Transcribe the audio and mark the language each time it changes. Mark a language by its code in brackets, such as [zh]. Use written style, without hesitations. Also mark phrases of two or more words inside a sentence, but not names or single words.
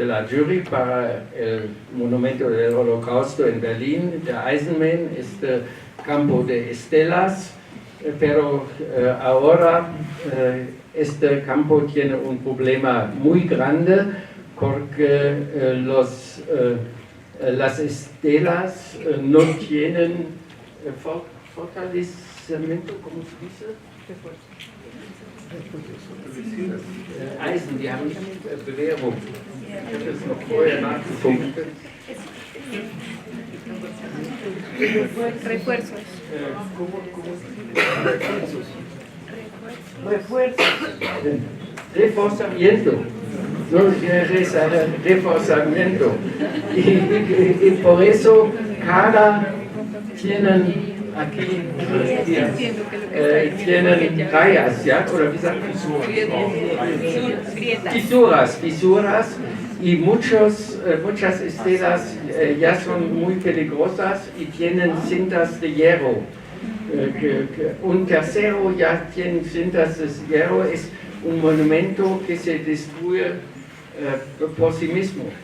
[es] la jury para el monumento del Holocausto en Berlín, der Eisenman, este campo de estelas, pero ahora este campo tiene un problema muy grande porque las estelas no tienen fortalecimiento, ¿cómo se dice? [de] Eisen, die haben nicht Bewährung. Ich habe das noch vorher nachgeguckt. [es] Refuerzos. Reforzamiento. No, reforzamiento. Y por eso cada tienen aquí tienen rayas, ¿ya? [de] Oder wie sagt man? [es] Fisuras, y muchas estelas ya son muy peligrosas y tienen cintas de hierro. Un tercero ya tiene cintas de hierro, es un monumento que se destruye por sí mismo.